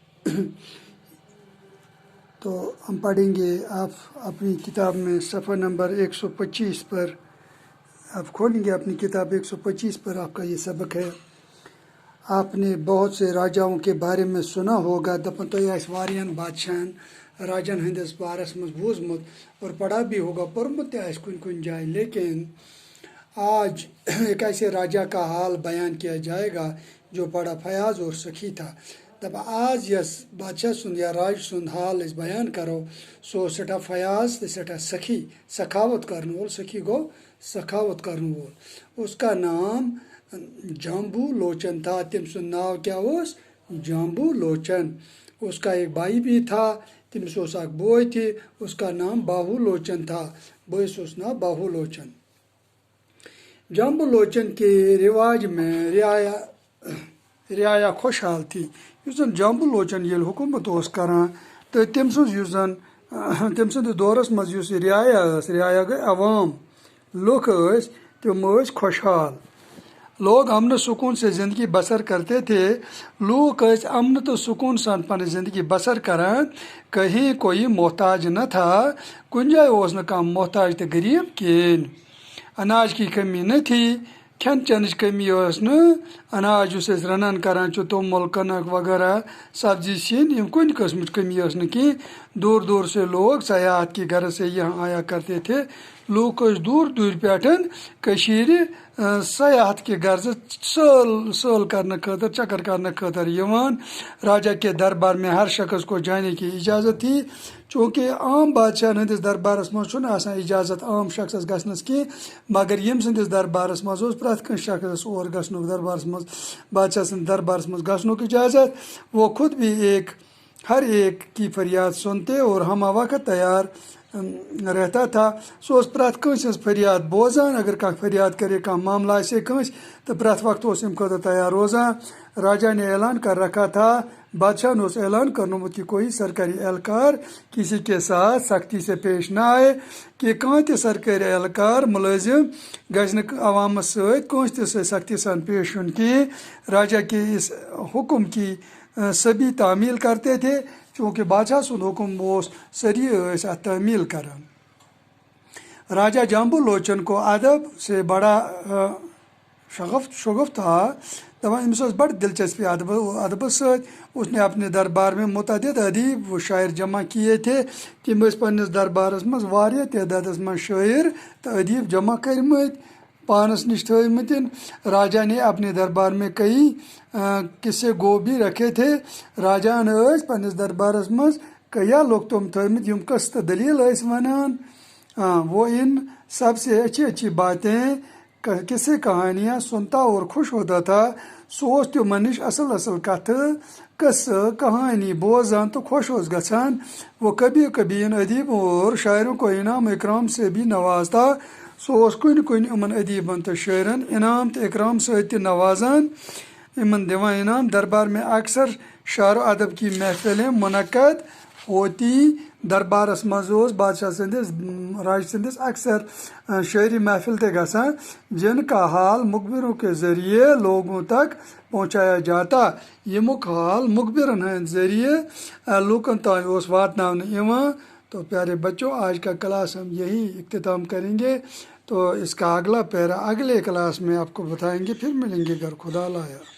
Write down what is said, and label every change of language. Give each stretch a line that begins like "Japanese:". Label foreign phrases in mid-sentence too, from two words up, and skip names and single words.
Urdu: تو ہم پڑھیں گے، آپ اپنی کتاب میں صفحہ نمبر 125 پر آپ کھولیں گے اپنی کتاب 125 پر آپ کا یہ سبق ہے۔ آپ نے بہت سے راجاؤں کے بارے میں سنا ہوگا،
Kashmiri: دپن تو واریاہن بادشاہن راجن ہندس بارس مز بوزمت
Urdu: اور پڑھا بھی ہوگا،
Kashmiri: پڑھمت کن کن جائے،
Urdu: لیکن آج ایک ایسے راجا کا حال بیان کیا جائے گا جو بڑا فیاض اور سخی تھا۔
Kashmiri: دب آج یس بادشاہ سند یا راج سند حال اس بیان کرو، سو سٹھا فیاض تو سٹھا سخی، سخاوت کرنے وول، سخی گو سخاوت کرنے وول۔
Urdu: اس کا نام جامبو لوچن تھا۔
Kashmiri: تم سن ناو کیا اس؟ جامبو لوچن۔
Urdu: اس کا ایک بھائی بھی تھا،
Kashmiri: تمس اس اک بوئے تھی،
Urdu: اس کا نام باہو لوچن تھا،
Kashmiri: بوئس اس نام باہو لوچن۔
Urdu: جامبو لوچن کے رواج میں رعایا خوشحال تھی۔
Kashmiri: اس زن جامبو لوچن یل حکومت اس کران تو تم سند دورس مز یس رعایا گئی عوام لوک تم خوشحال۔
Urdu: لوگ امن سکون سے زندگی بسر کرتے تھے۔
Kashmiri: لوگ امن تو سکون سان پن زندگی بسر کران،
Urdu: کہیں کوئی محتاج نہ تھا،
Kashmiri: کن جائے اس نہ کم محتاج تو غریب کین۔
Urdu: اناج کی کمی نہ تھی،
Kashmiri: کھین چنچ کمی اس نہ، اناج اس رنان کران چو تومل کنک وغیرہ سبزی سین یم کن قسم کمی اس نہ کی۔
Urdu: دور دور سے لوگ سیاحت کی غرض سے یہاں آیا کرتے تھے۔
Kashmiri: لوگ دور دور پیٹھن کشیر
Urdu: سیاحت کی غرض
Kashmiri: سل کرنے خاطر، چکر کرنے خاطر یوان۔
Urdu: راجا کے دربار میں ہر شخص کو جانے کی اجازت تھی،
Kashmiri: چونکہ عام بادشاہ ہندس دربارس مز چھنہ آسان اجازت عام شخصس گژھنس کی، مگر یم سندس دربارس مز اوس پرٛٮ۪تھ کانٛہہ شخصس اور گژھنُک دربارس مز، بادشاہ سند دربارس مز گژھنُک اجازت۔
Urdu: وہ خود بھی ہر ایک کی فریاد سنتے اور ہمہ وقت تیار رہتا تھا۔
Kashmiri: سو اس پرٛٮ۪تھ کٲنٛسہِ ہٕنٛز فریاد بوزان، اگر کانٛہہ فریاد کرے، کانٛہہ معاملہ آسے کٲنٛسہِ تو پرٛٮ۪تھ وقت اس امہِ خٲطرٕ تیار روزان۔
Urdu: راجا نے اعلان کر رکھا تھا،
Kashmiri: بادشاہ نے اس اعلان کرنومت
Urdu: کہ کوئی سرکاری اہلکار کسی کے ساتھ سختی سے پیش نہ آئے،
Kashmiri: کہ کانٛہہ تہِ سرکاری اہلکار ملٲزم گژھِ نہٕ عوامس سۭتۍ کٲنٛسہِ تہِ سۭتۍ سختی سان پیش یُن کِہیٖنۍ۔
Urdu: راجا کے اس حکم کی سبھی تعمیل کرتے تھے،
Kashmiri: چونکہ بادشاہ سند حکم اوس سٲری ٲسۍ اتھ تعمیل کران۔
Urdu: راجا جامبو لوچن کو ادب سے بڑا شغف تھا۔
Kashmiri: دپان أمس ٲس بڑٕ دلچسپی ادبس سۭتۍ۔
Urdu: اس نے اپنے دربار میں متعدد ادیب و شاعر جمع کیے تھے۔
Kashmiri: تم ٲسۍ پننس دربارس مز واریاہ تعدادس مز شاعر تو ادیب جمع کرمٕتۍ، پانس نش تھٲومٕتۍ۔
Urdu: راجا نے اپنے دربار میں کئی قصے گو بھی رکھے تھے۔
Kashmiri: راجاہن ٲسۍ پننس دربارس مز کیا لوگ تم تھٲومٕتۍ یم قصہٕ تہٕ دلیل ٲسۍ ونان۔
Urdu: وہ ان سب سے اچھی اچھی باتیں، قصے کہانیاں سنتا اور خوش ہوتا تھا۔
Kashmiri: سو اوس تمن نش اصل کتھٕ قصہٕ کہانی بوزان تو خوش اوس گژھان۔
Urdu: وہ کبھی کبھی ان ادیبوں اور شاعروں کو انعام اکرام سے بھی نوازتا۔
Kashmiri: سو اوس کُنہِ یِمن ادیبن تو شاعرن انعام تو اکرام سۭتۍ تہِ نوازان، یمن دِوان انعام۔
Urdu: دربار میں اکثر شعر و ادب کی محفلیں منعقد ہوتی۔
Kashmiri: دربارس مز اوس بادشاہ سندس راج سندس اکثر شعری محفل تہِ گژھان،
Urdu: جن کا حال مخبروں کے ذریعے لوگوں تک پہنچایا جاتا۔
Kashmiri: ییٚمیُک حال مخبرن ہند ذریعے لوکن تام اوس واتناونہٕ یوان۔
Urdu: تو پیارے بچوں، آج کا کلاس ہم یہی اختتام کریں گے، تو اس کا اگلا پیرا اگلے کلاس میں آپ کو بتائیں گے۔ پھر ملیں گے، اگر خدا لایا۔